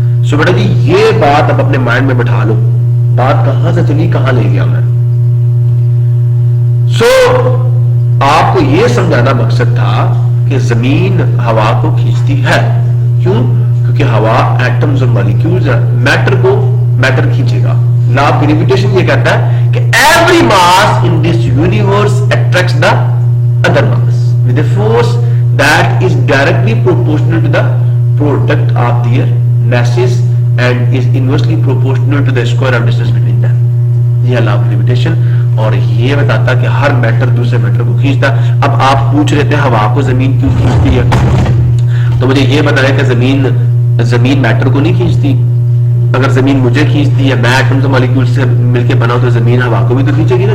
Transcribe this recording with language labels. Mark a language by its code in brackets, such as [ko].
[ur] سو بیٹا جی یہ بات اب اپنے مائنڈ میں بٹھا لو، بات کہاں سے چلی کہاں لے گیا میں. سو آپ کو یہ سمجھانا مقصد تھا کہ زمین ہوا کو کھینچتی ہے. کیوں؟ کیونکہ ہوا ایٹمز اور مالیکیولز ہے، میٹر کو میٹر کھینچے گا. [en] law of gravitation [ur] یہ کہتا ہے کہ [en] Every mass in this universe attracts the other mass with a force that is directly proportional to the product of their masses and is inversely proportional to the square of distance between them. [ur] یہ law of gravitation اور یہ بتاتا کہ ہر metre دوسرے metre کو کھینچتا. اب آپ پوچھ رہے تھے ہوا کو زمین کیوں کھینچتی ہے، تو مجھے یہ بتایا کہ زمین میٹر کو نہیں کھینچتی. اگر زمین مجھے کھینچتی ہے، میں ایٹمز اور مالیکیولز سے مل کے بنا ہوں، تو زمین ہوا کو بھی تو کھینچے گی نا.